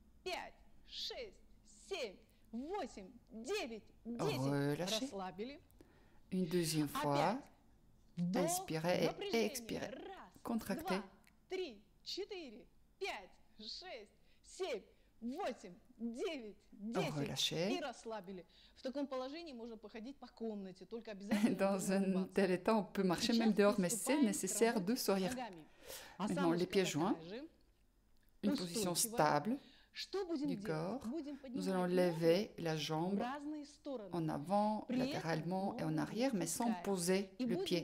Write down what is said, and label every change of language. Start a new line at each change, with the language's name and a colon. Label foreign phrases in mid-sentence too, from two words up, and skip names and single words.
French: Relâchez. Une deuxième fois. Inspirez et expirez. Contractez. 3, 4, 5, 6, 7, 8, 9, 10. Relâchez.
Russian: В таком положении можно походить по комнате, только
French: Dans un tel état, on peut marcher même dehors, mais c'est nécessaire de sourire. Maintenant, les pieds joints, une position stable du corps. Nous allons lever la jambe en avant, latéralement et en arrière, mais sans poser le pied.